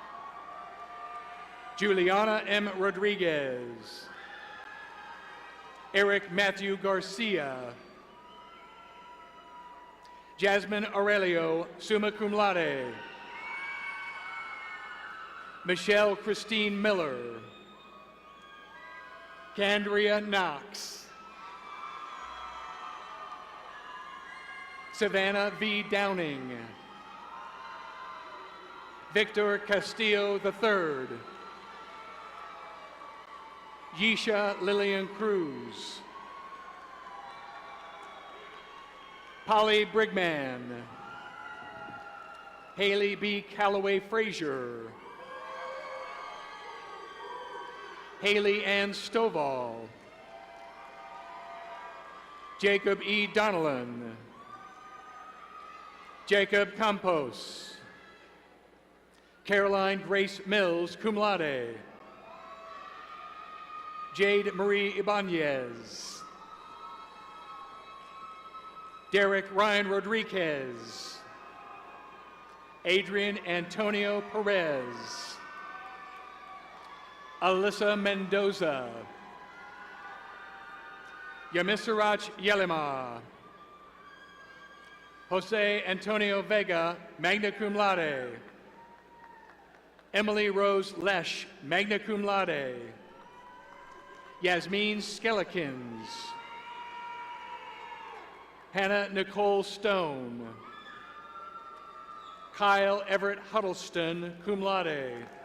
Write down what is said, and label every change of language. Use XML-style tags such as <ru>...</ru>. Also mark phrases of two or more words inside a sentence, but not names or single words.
<en>Juliana M. Rodriguez. Eric Matthew Garcia. Jasmine Aurelio, summa cum laude. Michelle Christine Miller. Candria Knox. Savannah V. Downing. Victor Castillo III. Yesha Lillian Cruz. Polly Brigman. Haley B. Calloway Frazier. Haley Ann Stovall. Jacob E. Donnellan. Jacob Campos. Caroline Grace Mills, cum laude. Jade Marie Ibanez. Derek Ryan Rodriguez. Adrian Antonio Perez. Alyssa Mendoza. Yamisirach Yelema. Jose Antonio Vega, magna cum laude. Emily Rose Lesh, magna cum laude. Yasmin Skellikins. Hannah Nicole Stone. Kyle Everett Huddleston, cum laude.</en>